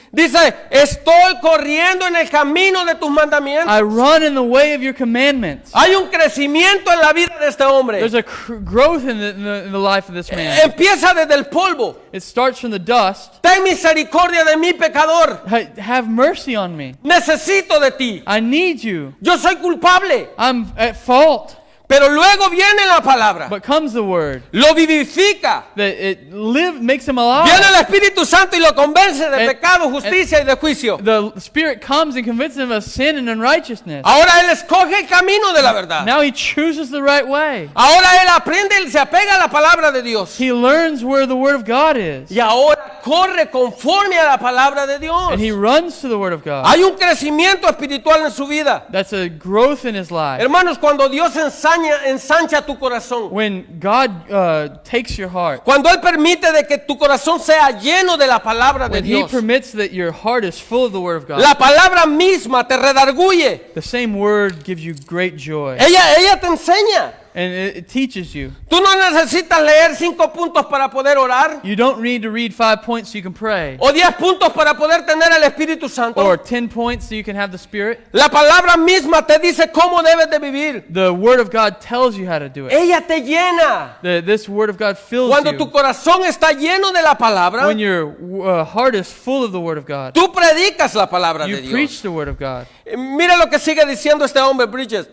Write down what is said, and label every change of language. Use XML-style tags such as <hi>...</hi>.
<es>dice, estoy corriendo en el camino de tus mandamientos.</es> <en>I run in the way of your commandments.</en> <es>Hay un crecimiento en la vida de este hombre.</es> <en>There's a growth in the life of this man.</en> <es>Empieza desde el polvo.</es> <en>It starts from the dust.</en> <es>Ten misericordia de mí, pecador.</es> <en>Have mercy on me.</en> <es>Necesito de ti.</es> <en>I need you.</en> <es>Yo soy culpable.</es> <en>I'm at fault.</en> <es>Pero luego viene la palabra.</es> <en>But comes the word</en> <es>Lo vivifica.</es> <en>that makes him alive.</en> <es>Viene el Espíritu Santo y lo convence de</es> <en>And-</en> <es>pecado, justicia y de juicio.</es> <en>The Spirit comes and convinces him of sin and unrighteousness.</en> <es>Ahora él escoge el camino de la verdad.</es> <en>Now he chooses the right way.</en> <es>Ahora él aprende y se apega a la palabra de Dios.</es> <en>He learns where the word of God is.</en> <es>Y ahora corre conforme a la palabra de Dios.</es> <en>And he runs to the word of God.</en> <es>Hay un crecimiento espiritual en su vida.</es> <en>That's a growth in his life.</en> <es>Hermanos, cuando Dios ensancha tu corazón,</es> <en>When God takes your heart,</en> <es>cuando Él permite de que tu corazón sea lleno de la palabra de</es> <en>when He</en> <es>Dios,</es> <en>permits that your heart is full of the word of God,</en> <es>la palabra misma te redarguye.</es> <en>the same word gives you great joy.</en> <es>Ella te enseña.</es> <en>And it teaches you.</en> <es>Tú no necesitas leer 5 puntos para poder orar,</es> <en>You don't need to read 5 points so you can pray.</en> <es>o 10 puntos para poder tener el Espíritu Santo.</es> <en>Or 10 points so you can have the Spirit.</en> <es>La palabra misma te dice cómo debes de vivir.</es> <en>The Word of God tells you how to do it.</en> <es>Ella te llena.</es> <en>This Word of God fills</en> <es>Cuando tu</es> <en>you.</en> <es>corazón está lleno de la palabra,</es> <en>When your heart is full of the Word of God,</en> <es>tú predicas la palabra de</es> <en>you</en> <es>Dios.</es> <en>preach the Word of God.</en> <es>Mira lo que sigue diciendo este hombre, Bridges.</es>